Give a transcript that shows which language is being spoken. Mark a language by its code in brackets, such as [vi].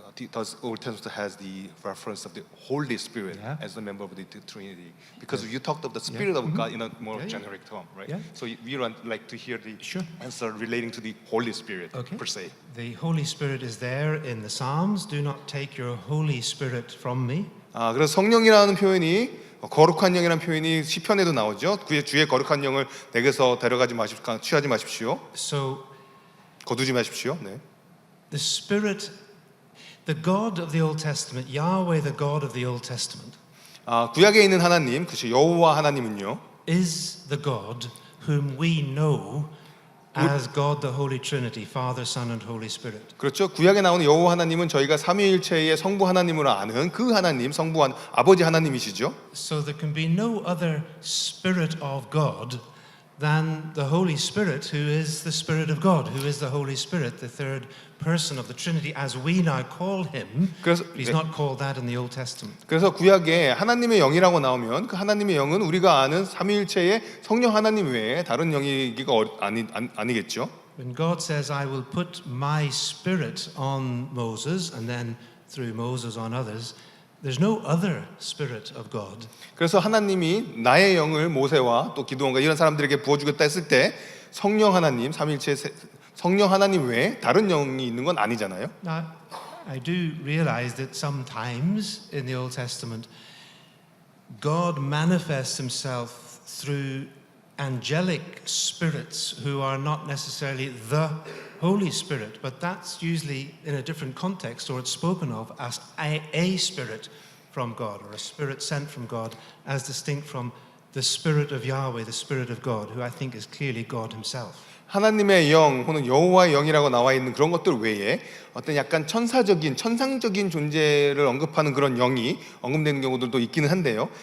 [en] does Old Testament has the reference of the Holy Spirit Yeah. as a member of the Trinity? Because you talked of the Spirit of God in a more Yeah, yeah. generic term, right? Yeah. So we would like to hear the Sure. answer relating to the Holy Spirit Okay. per se. The Holy Spirit is there in the Psalms. Do not take your Holy Spirit from me. [ko] 그래서 성령이라는 표현이 거룩한 영이라는 표현이 시편에도 나오죠. 그의 주의 거룩한 영을 내게서 데려가지 마십시오. 취하지 마십시오. [en] So [ko] 거두지 마십시오. 네. [en] the Spirit, the God of the Old Testament, Yahweh, the God of the Old Testament, [ko] 구약에 있는 하나님, 그죠? 여호와 하나님은요. [en] is the God whom we know as God the Holy Trinity, Father, Son, and Holy Spirit. [ko] 그렇죠. 구약에 나오는 여호와 하나님은 저희가 삼위일체의 성부 하나님으로 아는 그 하나님, 성부 아버지 하나님이시죠. [en] So there can be no other Spirit of God than the Holy Spirit, who is the Spirit of God, who is the Holy Spirit, the third person of the Trinity, as we now call him. [ko] 그래서 [en] He's not called that in the Old Testament. [ko] 그래서 구약에 하나님의 영이라고 나오면 그 하나님의 영은 우리가 아는 삼위일체의 성령 하나님 외에 다른 영이기가 아니겠죠. [en] When God says, I will put my Spirit on Moses, and then through Moses on others, there's no other Spirit of God. [ko] 그래서 하나님이 나의 영을 모세와 또 기드온과 이런 사람들에게 부어주겠다 했을 때 성령 하나님, 삼위일체 성령 하나님 외에 다른 영이 있는 건 아니잖아요. [en] Now, I do realize that sometimes in the Old Testament, God manifests himself through angelic spirits who are not necessarily the Holy Spirit, but that's usually in a different context, or it's spoken of as a spirit from God, or a spirit sent from God, as distinct from the Spirit of Yahweh, the Spirit of God, who I think is clearly God himself. [ko] 하나님의 영 혹은 여호와의 영이라고 나와 있는 그런 것들 외에 어떤 약간 천상적인 존재를 언급하는 그런 영이 언급되는 경우들도 있기는 한데요.